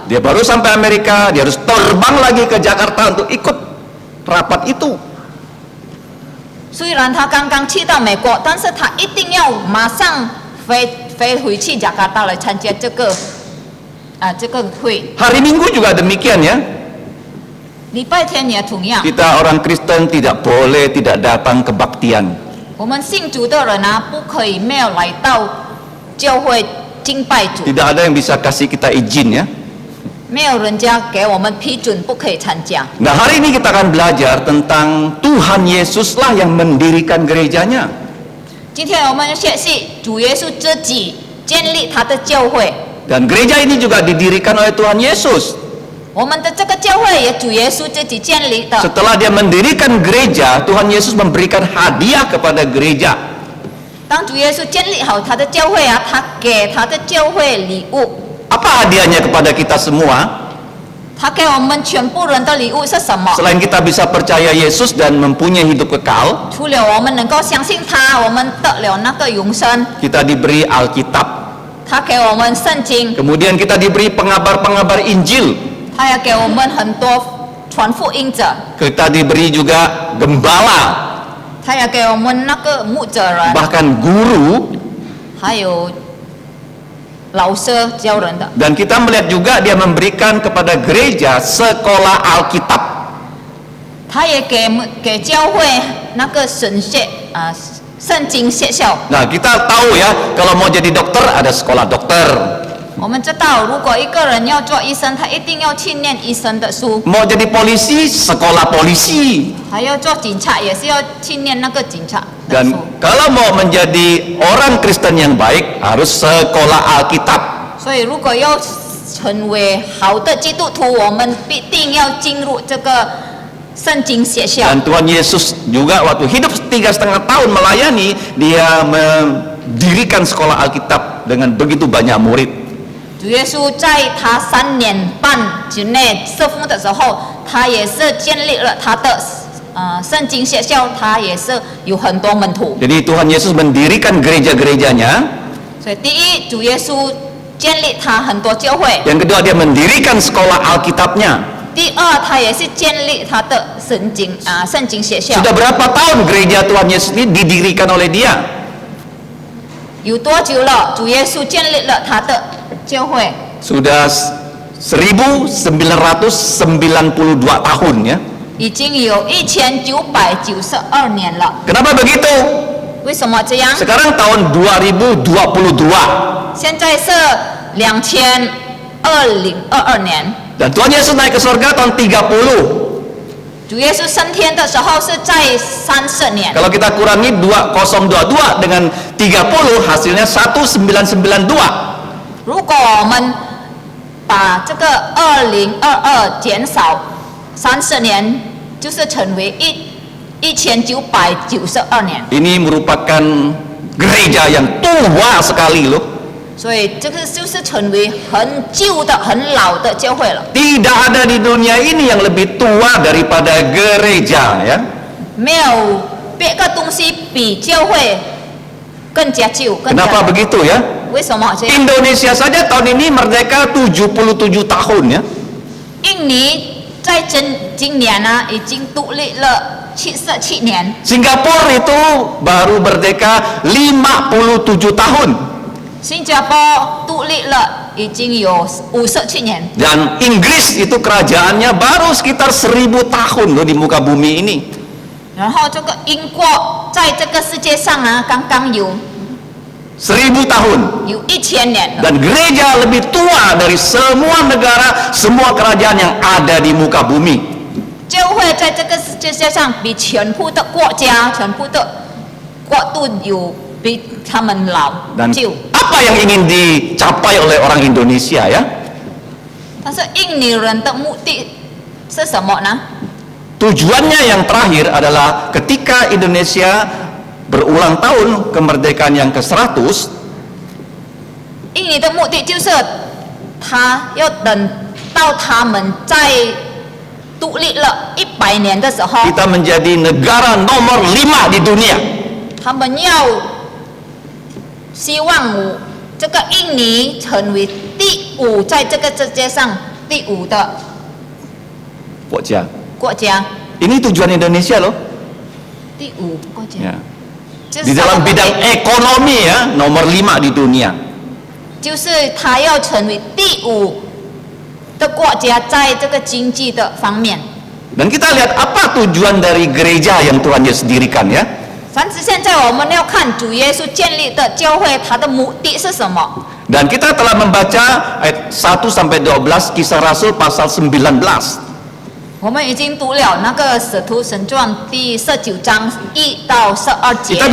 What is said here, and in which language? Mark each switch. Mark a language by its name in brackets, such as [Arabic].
[Indonesian] Dia baru sampai Amerika, dia harus terbang lagi ke Jakarta untuk ikut rapat itu. [Chinese] 虽然他刚刚去到美国，但是他一定要马上飞回去加拿大来参加这个会。 [Indonesian] Hari Minggu juga demikian, ya. [Chinese] 礼拜天也同样。 [Indonesian] Kita orang Kristen tidak boleh tidak datang kebaktian. [Chinese] 我们信主的人啊，不可以没有来到教会敬拜主， [Indonesian] Tidak ada yang bisa kasih kita izin, ya. [Chinese] 没有人家给我们批准不可以参加。 [Indonesian] Nah, hari ini kita akan belajar tentang Tuhan Yesuslah yang mendirikan gerejanya. [Chinese] 今天我们要学习主耶稣自己建立他的教会， [Indonesian] Dan gereja ini juga didirikan oleh Tuhan Yesus. [Chinese] 我们的这个教会也主耶稣自己建立的。 [Indonesian] Setelah dia mendirikan gereja, Tuhan Yesus memberikan hadiah kepada gereja. [Chinese] 当主耶稣建立好他的教会啊，他给他的教会礼物。 [Indonesian] Apa hadiahnya kepada kita semua? [Chinese] 他给我们全部人的礼物是什么？ [Indonesian] Selain kita bisa percaya Yesus dan mempunyai hidup kekal, [Chinese] 除了我们能够相信他，我们得了那个永生， [Indonesian] kita diberi Alkitab. [Chinese] 他给我们圣经， [Indonesian] Kemudian kita diberi pengabar-pengabar Injil. [Chinese] 他也给我们很多传福音者， [Indonesian] Kita diberi juga gembala, [Chinese] 他也给我们那个牧者人， [Indonesian] bahkan guru. [Chinese] 还有老师教人的。 [Indonesian] Dan kita melihat juga dia memberikan kepada gereja sekolah Alkitab. [Chinese] 他也给教会那个神学圣经学校。 [Indonesian] Nah, kita tahu ya, kalau mau jadi dokter ada sekolah dokter. [Chinese] 我们知道，如果一个人要做医生，他一定要去念医生的书； [Indonesian] Mau jadi polisi, sekolah polisi. [Chinese] 还要做警察，也是要去念那个警察的 [Indonesian] Dan [Chinese] 书。 [Indonesian] kalau mau menjadi orang Kristen yang baik, harus sekolah Alkitab. [Chinese] 所以，如果要成为好的基督徒，我们必定要进入这个圣经学校。 [Indonesian] Dan Tuhan Yesus juga waktu hidup 3,5 tahun melayani, dia mendirikan sekolah Alkitab dengan begitu banyak murid. [Chinese] 主耶稣在他3年半之内侍奉的时候，他也是建立了他的圣经学校，他也是有很多门徒。 [Indonesian] Jadi Tuhan Yesus mendirikan gereja-gerejanya. [Chinese] 所以，第一，主耶稣建立他很多教会； [Indonesian] Yang kedua, dia mendirikan sekolah Alkitabnya. [Chinese] 第二，他也是建立他的圣经学校。 [Indonesian] Sudah berapa tahun gereja Tuhan Yesus ini didirikan oleh dia? [Chinese] 有多久了？主耶稣建立了他的教会， [Indonesian] Sudah 1992 tahun ya. [Chinese] 已经有1992年了。 [Indonesian] Kenapa begitu? [Chinese] 为什么这样？ [Indonesian] Sekarang tahun 2022. [Chinese] 现在是2022年， [Indonesian] Dan Tuhan Yesus naik ke surga tahun 30. [Chinese] 主耶稣升天的时候是在30年。 [Indonesian] Kalau kita kurangi 2022 dengan 30, hasilnya 1992. [Chinese] 如果我们把这个2022减少30年，就是成为1992年。 [Indonesian] Ini merupakan gereja yang tua sekali loh. [Chinese] 所以这个就是成为很旧的、很老的教会了。 [Indonesian] Tidak ada di dunia ini yang lebih tua daripada gereja ya. [Chinese] 没有别个东西比教会更加旧、更加 [Indonesian] Kenapa [Chinese] 老。 [Indonesian] begitu ya? [Chinese] 为什么这样？ [Indonesian] Indonesia saja tahun ini merdeka 77 tahun ya. [Chinese] 印尼在今年呢，已经独立了77年。 [Indonesian] Singapura itu baru merdeka 57 tahun. [Chinese] 新加坡独立了已经有57年。 [Indonesian] Dan Inggris itu kerajaannya baru sekitar 1000 tahun loh di muka bumi ini. [Chinese] 然后这个英国在这个世界上啊，刚刚有 [Indonesian] 1000 tahun. [Chinese] 1000年了。 [Indonesian] Dan gereja lebih tua dari semua negara, semua kerajaan yang ada di muka bumi. [Chinese] 教会在这个世界上比全部的国家、全部的国度有比他们老 [Indonesian] Dan [Chinese] 旧。 [Indonesian] apa yang ingin dicapai oleh orang Indonesia ya? [Chinese] 但是印尼人的目的是什么呢？ [Indonesian] Tujuannya yang terakhir adalah ketika Indonesia berulang tahun kemerdekaan yang ke-100, [Chinese] 印尼的目的就是他要等到他们在独立了100年的时候， [Indonesian] kita menjadi negara nomor 5 di dunia. [Chinese] 他们要希望这个印尼成为第5，在这个世界上第5的 [Indonesian] Pokja. [Chinese] 国家， [Indonesian] Ini tujuan Indonesia loh. [Chinese] 第5国家。 [Indonesian] Ya. [Chinese] 就是 [Indonesian] Di dalam bidang ekonomi ya, nomor 5 di dunia. [Chinese] 就是他要成为第5的国家，在这个经济的方面。 [Indonesian] Dan kita lihat apa tujuan dari gereja yang Tuhan Yesus dirikan ya. [Chinese] 但是现在我们要看主耶稣建立的教会，它的目的是什么？ [Indonesian] Dan kita telah membaca ayat 1 sampai 12 Kisah Rasul pasal 19. [Chinese] 我们已经读了那个《使徒行传》第19章1到12节。